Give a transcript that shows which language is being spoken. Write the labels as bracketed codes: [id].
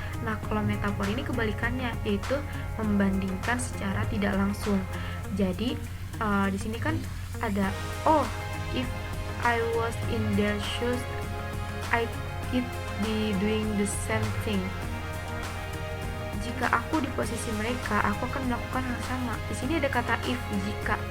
[id] Nah, kalau metafor ini kebalikannya, yaitu membandingkan secara tidak langsung. Jadi di sini kan ada [en] if I was in their shoes, I'd be doing the same thing. [id] Jika aku di posisi mereka, aku akan melakukan hal sama. Di sini ada kata if, jika.